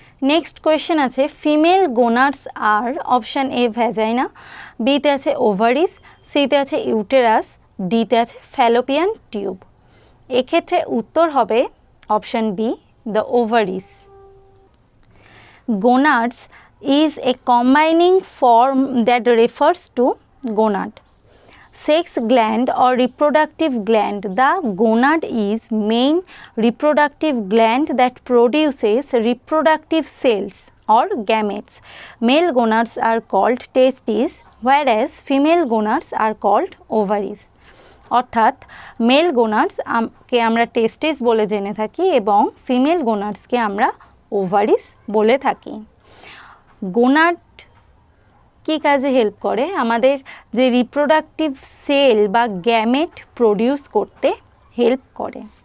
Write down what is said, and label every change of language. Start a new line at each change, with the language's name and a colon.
Bangla: Next question আছে, female গোনাডস আর option A vagina, বিতে আছে ওভারিস, সিতে আছে ইউটেরাস, ডিতে আছে ফ্যালোপিয়ান টিউব। এক্ষেত্রে উত্তর হবে option B, the ovaries.
English: Gonads is a combining form that refers to gonad. Sex gland or reproductive gland. The gonad is main reproductive gland that produces reproductive cells or gametes. Male gonads are called testes, whereas female gonads are called ovaries.
Bangla: অর্থাৎ mail গোনাডসকে আমরা টেস্টিস বলে জেনে থাকি এবং female গোনাডসকে আমরা ovaries বলে থাকি। Gonad কী কাজে হেল্প করে? আমাদের যে রিপ্রোডাক্টিভ সেল বা গ্যামেট প্রডিউস করতে হেল্প করে।